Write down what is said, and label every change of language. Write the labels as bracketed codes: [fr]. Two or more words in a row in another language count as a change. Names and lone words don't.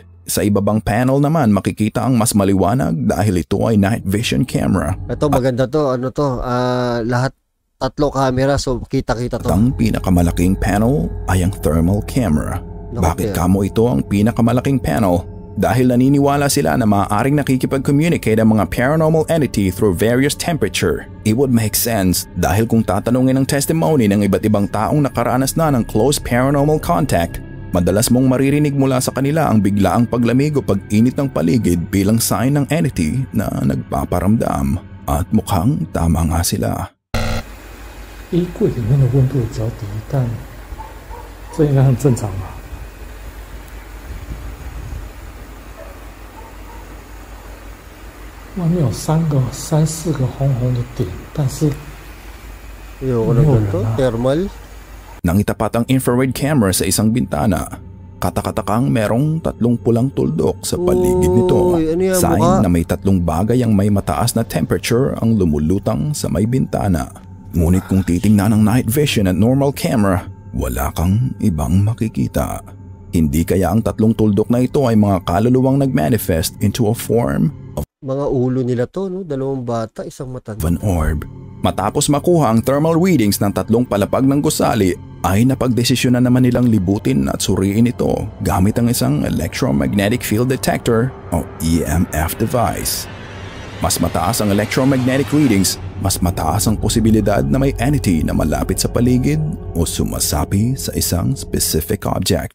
[tl] Sa ibabang panel naman makikita ang mas maliwanag dahil ito ay [en] night vision camera. [tl] Ito maganda to, lahat 3 camera so kita-kita to. Ang pinakamalaking panel ay ang [en] thermal camera. [tl] Bakit kamo ito ang pinakamalaking panel? Dahil naniniwala sila na maaaring nakikipag-communicate ang mga [en] paranormal entity through various temperature. It would make sense [tl] dahil kung tatanungin ang testimony ng iba't ibang taong nakaranas na ng [en] close paranormal contact, [tl] madalas mong maririnig mula sa kanila ang biglaang paglamig o pag-init ng paligid bilang sign ng entity na nagpaparamdam. At mukhang tama nga sila. [zh] 衣柜里面的温度比较低，但这应该很正常吧？外面有3、4个红红的点，但是没有人啊。 [tl] Thermal. Nang itapat ang [en] infrared camera [tl] sa isang bintana, katakatakang merong 3 pulang tuldok sa paligid nito. Sign na may 3 bagay ang may mataas na temperature ang lumulutang sa may bintana. Ngunit kung titingnan ng [en] night vision [tl] at [en] normal camera, [tl] wala kang ibang makikita. Hindi kaya ang 3 tuldok na ito ay mga kaluluwang nag-manifest [en] into a form of [tl] mga ulo nila to, no? 2 bata, isang matanda. [en] An orb. [tl] Matapos makuha ang [en] thermal readings [tl] ng 3 palapag ng gusali, ay napagdesisyon na naman nilang libutin at suriin ito gamit ang isang [en] electromagnetic field detector [tl] o [en] EMF device. [tl] Mas mataas ang [en] electromagnetic readings, [tl] mas mataas ang posibilidad na may entity na malapit sa paligid o sumasapi sa isang [en] specific object.